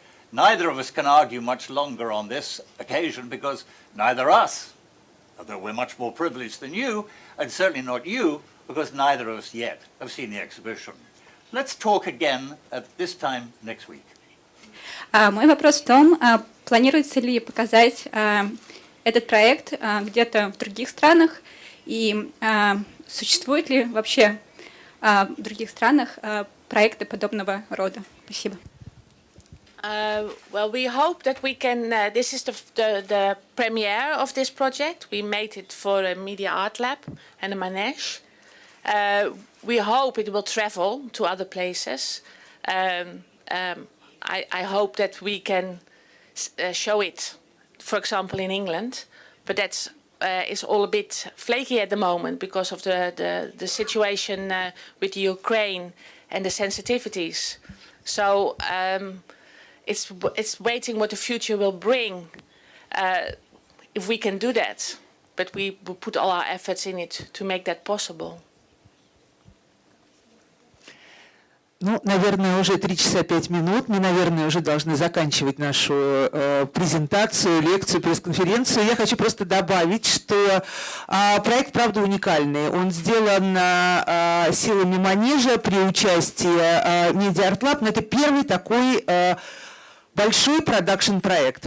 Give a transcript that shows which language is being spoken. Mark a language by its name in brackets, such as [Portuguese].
[English] Neither of us can argue much longer on this occasion, because neither us, although we're much more privileged than you, and certainly not you, because neither of us yet have seen the exhibition. Let's talk again at this time next week. [Russian] Мой вопрос в том, планируется ли показать этот проект где-то в других странах, и существуют ли вообще в других странах проекты подобного рода? Спасибо. [English] Well, we hope that we can, this is the premiere of this project. We made it for a Media Art Lab and a Manège. We hope it will travel to other places. I hope that we can show it, for example, in England, but that's is all a bit flaky at the moment because of the situation with the Ukraine and the sensitivities. So it's waiting what the future will bring if we can do that. But we will put all our efforts in it to make that possible. [Russian] Ну, наверное, уже 3 часа 5 минут. Мы, наверное, уже должны заканчивать нашу презентацию, лекцию, пресс-конференцию. Я хочу просто добавить, что проект, правда, уникальный. Он сделан силами Манежа при участии Media Lab, но это первый такой большой продакшн-проект.